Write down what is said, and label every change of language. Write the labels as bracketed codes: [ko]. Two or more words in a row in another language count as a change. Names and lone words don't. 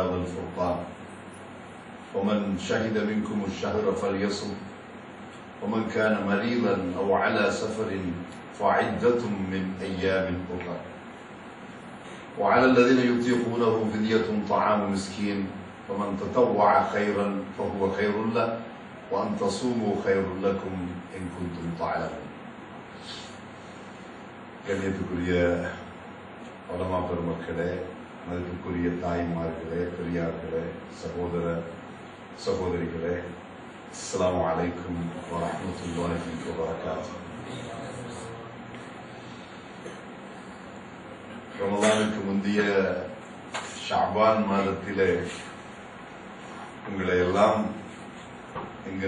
[ar] والفرقان ومن شهد منكم الشهر فليصم ومن كان مريضا أو على سفر فعدة من أيام أخرى وعلى الذين يطيقونه فدية طعام مسكين فمن تطوع خيرا فهو خير له وأن تصوموا خير لكم إن كنتم تعلمون. [ta] கண்ணியத்துக்குரிய உலமா பெருமக்களே, மதிப்புக்குரிய தாய்மார்களே, பெரியார்களே, சகோதர சகோதரிகளே, [ar] السلام عليكم ورحمة الله وبركاته. [ta] ரமலானுக்கு முந்தைய ஷஅபான் மாதத்திலே உங்களை எல்லாம் இங்கு